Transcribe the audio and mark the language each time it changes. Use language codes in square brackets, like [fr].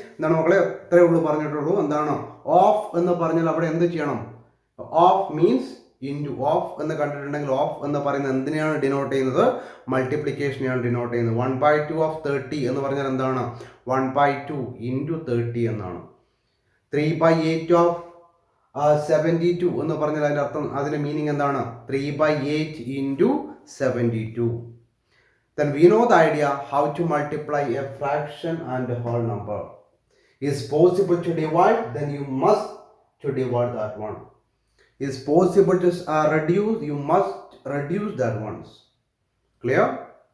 [ml] എന്താണ് മക്കളെ എത്രയേ ഉള്ളൂ പറഞ്ഞിട്ടുള്ളൂ. എന്താണ് ഓഫ് എന്ന് പറഞ്ഞാൽ അവിടെ എന്ത് ചെയ്യണം? [en] Of means into. [ml] ഓഫ് എന്ന് കണ്ടിട്ടുണ്ടെങ്കിൽ ഓഫ് എന്ന് പറയുന്നത് എന്തിനെയാണ് ഡിനോട്ട് ചെയ്യുന്നത്? മൾട്ടിപ്ലിക്കേഷനെയാണ് ഡിനോട്ട് ചെയ്യുന്നത്. 1 by 2 of 30 എന്ന് പറഞ്ഞാൽ എന്താണ്? 1 by 2 into 30 എന്നാണ്. 3 by 8 of 72 എന്ന് പറഞ്ഞാൽ അതിൻ്റെ അർത്ഥം, അതിൻ്റെ മീനിങ് എന്താണ്? 3 by 8 into 72. [en] Then we know the idea how to multiply a fraction and a whole number. Is possible to divide, then you must to divide that one. Is possible to reduce, you must reduce that ones. Clear?